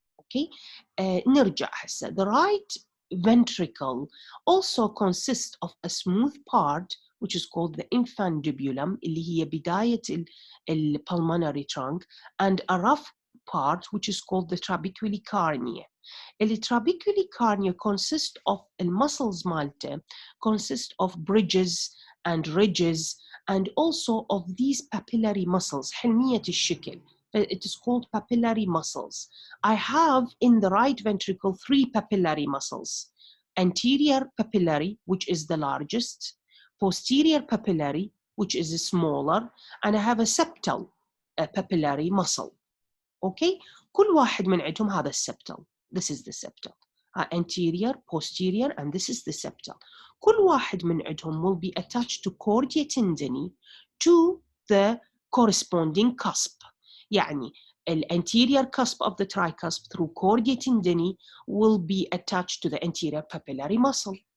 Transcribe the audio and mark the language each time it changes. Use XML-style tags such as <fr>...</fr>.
<ar>Okay, نرجع هسه.</ar> <en>The right ventricle also consists of a smooth part which is called the infundibulum</en> <ar>اللي هي بداية</ar> <en>pulmonary trunk, and a rough part which is called the trabeculae carnea. The trabeculae carnea consists of the muscles مالته, consist of bridges and ridges, and also of these papillary muscles,</en> <ar>حلمية الشكل.</ar> <en>It is called papillary muscles. I have in the right ventricle 3 papillary muscles: anterior papillary, which is the largest; posterior papillary, which is smaller; and I have a septal papillary muscle.</en> <ar>Okay, كل واحد من عندهم هذا السبتال.</ar> <en>This is the septal. Anterior, posterior, and this is the septal.</en> <ar>كل واحد من عندهم</ar> <en>will be attached to cordia tendini to the corresponding cusp. يعني the anterior cusp of the tricusp through cordia tendini will be attached to the anterior papillary muscle.</en>